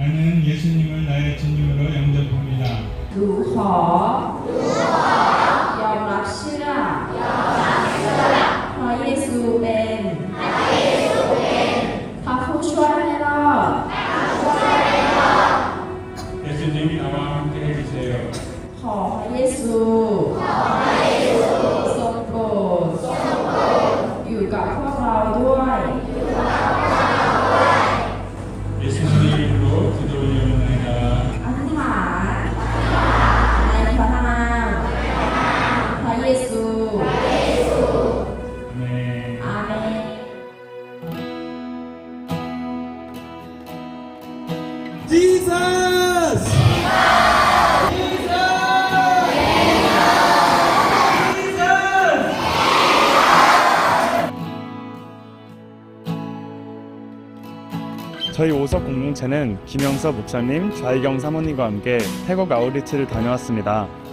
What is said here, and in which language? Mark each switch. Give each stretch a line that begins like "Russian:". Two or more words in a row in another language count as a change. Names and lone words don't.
Korean: 나는 예수님을 나의 주님으로 영접합니다.
Thai: หนูขอยอมรับเชื่อพระเยซูเป็นพระผู้ช่วยให้รอด
Korean: 예수님이 나와 함께 해주세요.
Thai: ขอพระเยซูทรงโปรดอยู่กับพวกเราด้วย
Korean: 예수님 이름으로 기도 올려옵니다.
Thai: อธิษฐานในพระนามพระเยซู
Korean: 아멘.
Thai: อาเมน
Korean: Jesus! 저희 오석 공동체는 김영서 목사님, 좌희경 사모님과 함께 태국 아웃리치를 다녀왔습니다.